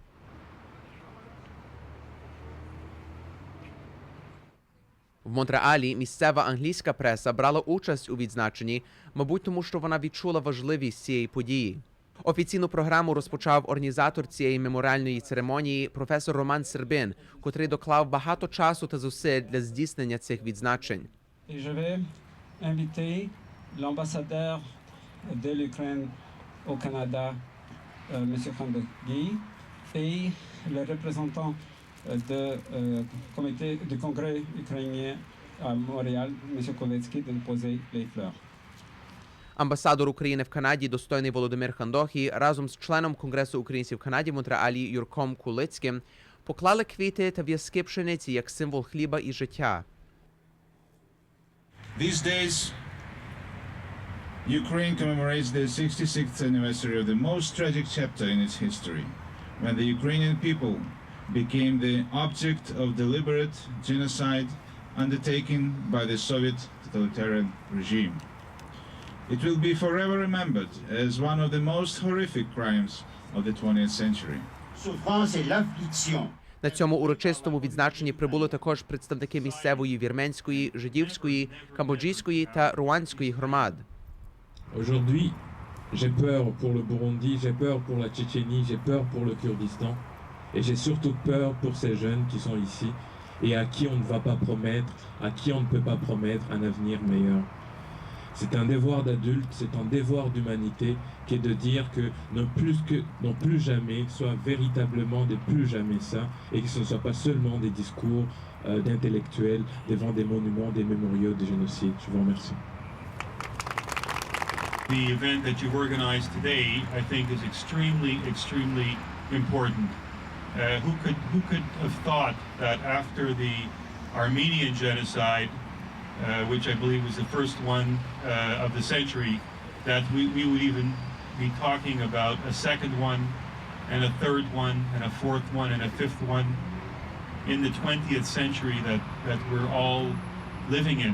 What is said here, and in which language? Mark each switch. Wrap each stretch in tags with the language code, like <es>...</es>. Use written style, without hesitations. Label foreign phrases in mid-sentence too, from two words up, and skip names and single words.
<uk>В Монреалі місцева англійська преса брала участь у відзначенні, мабуть, тому що вона відчула важливість цієї події. Офіційну програму розпочав організатор цієї меморіальної церемонії професор Роман Сербин, котрий доклав багато часу та зусиль для здійснення цих відзначень.</uk> <fr>Et je vais inviter l'ambassadeur de l'Ukraine au Canada, M. Khandogui, et le représentant du Congrès ukrainien à Montréal, M. Kovetsky, de déposer les fleurs.</fr> <uk>Амбасадор України в Канаді, достойний Володимир Хандохі, разом з членом Конгресу українців в Канаді в Монреалі Юрком Кулицьким поклали квіти та в'язки пшениці як символ хліба і життя.</uk> <en>These days, Ukraine commemorates the 66th anniversary of the most tragic chapter in its history, when the Ukrainian people became the object of deliberate genocide undertaken by the Soviet totalitarian regime. It will be forever remembered as one of the most horrific crimes of the 20th century.</en> <uk>На цьому урочистому відзначенні прибули також представники місцевої вірменської, жидівської, камбоджійської та руандської громад.</uk> <fr>Aujourd'hui, j'ai peur pour le Burundi, j'ai peur pour la Tchétchénie, j'ai peur pour le Kurdistan et j'ai surtout peur pour ces jeunes qui sont ici et à qui on ne va pas promettre, à qui on ne peut pas promettre un avenir meilleur. C'est un devoir d'adulte, c'est un devoir d'humanité qui est de dire que non plus jamais soit véritablement de plus jamais ça et que ce ne soit pas seulement des discours d'intellectuels devant des monuments, des mémoriaux de génocide. Je vous remercie.</fr> <en>The event that you've organized today, I think, is extremely important. Who could have thought that after the Armenian genocide, which I believe was the first one of the century, that we would even be talking about a second one, and a third one, and a fourth one, and a fifth one in the 20th century that we're all living in.</en>